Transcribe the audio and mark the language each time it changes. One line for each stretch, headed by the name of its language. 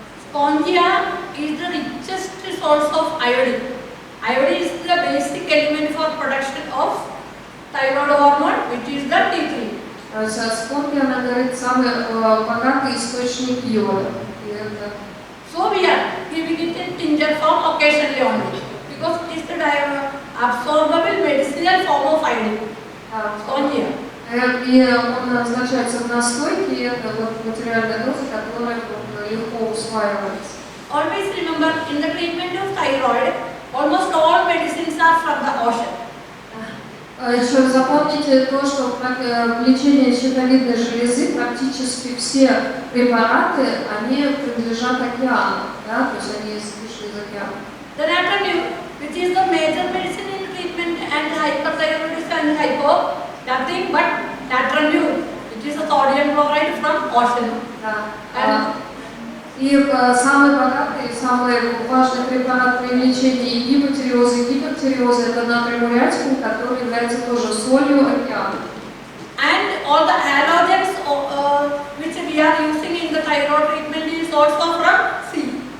English: Spongia is the richest source of iodine. Iodine is the basic element for production of thyroid hormone, which is the T3.
Russian: Спонги, она говорит, самый богатый источник йода.
English: So we are giving it in tincture form occasionally only, because it is the absorbable medicinal form of iodine. Spongia.
Russian: И он назначается в настойке, и это вот материальная доза, которая легко усваивается.
English: Always remember, in the treatment of thyroid, almost all medicines are from the ocean.
Russian: Еще запомните то, что в лечении щитовидной железы практически все препараты, они принадлежат океану, да, то есть они вышли из океана.
English: Then after which is the major medicine in treatment and hyperthyroidism and hypo, nothing but natron urine. It is a sodium chloride from ocean.
Russian: Да. И самый богатый, самый важный препарат при лечении гипотиреоза и гипоксиоза — это натрий муриатикум, который является тоже солью океана.
English: And all the halogens which we are using in the thyroid treatment is also from sea.